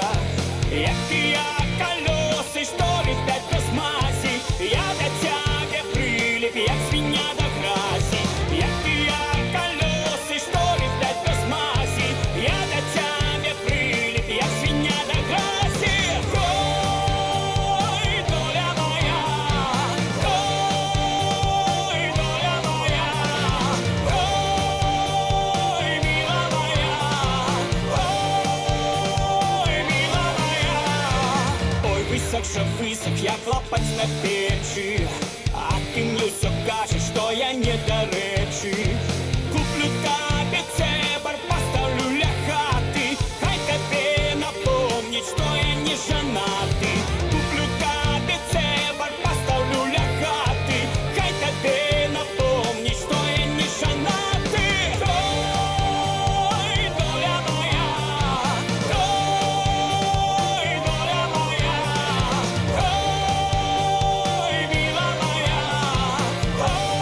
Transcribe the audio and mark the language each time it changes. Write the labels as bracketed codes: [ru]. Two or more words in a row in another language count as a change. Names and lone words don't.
[be] Як тыя калёсы, што летаць без мазі, я да цябе прыліп, як свіння да гразі. Як тыя калёсы, што летаць без мазі, я да цябе прыліп, як свіння да гразі. [uk] Ой, доля моя, ой, доля моя, ой, мила моя. [be] Высок же высок, як лапаць на печы, а ты мне ўсё кажаш, што я не да рэчы. Куплю табе цэбар, пастаўлю ля хаты, хай табе напомніць, што я не жанаты. Куплю табе цэбар, пастаўлю ля хаты, хай табе напомніць, што я не жанаты. [uk] Ой, доля моя, ой, доля моя. Ой, мила моя, ой,